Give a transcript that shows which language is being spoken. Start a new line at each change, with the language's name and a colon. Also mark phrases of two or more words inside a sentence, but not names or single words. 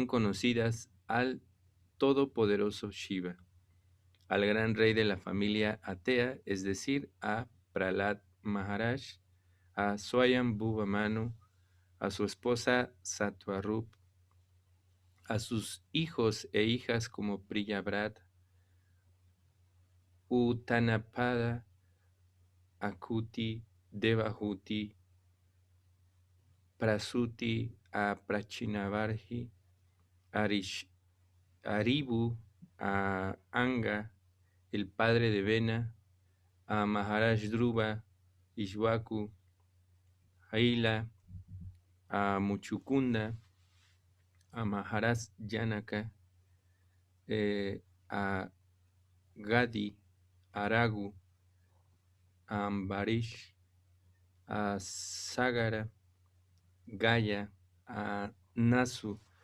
Spanish: conocidas al todopoderoso Shiva, al gran rey de la familia Atea, es decir, a Prahlad Maharaj, a Swayambhuva Manu, a su esposa Satwarup, a sus hijos e hijas como Priyabrat, Uttanapada, Akuti, Devahuti, Prasuti, a Prachinavarji, Aribu, a Anga, el padre de Vena, a Maharaj Dhruva, Ishwaku, Haila, a Muchukunda, a Maharaj Janaka, a Gadi, a Ragu, a Ambarish, a Sagara, Gaya, a Nasu,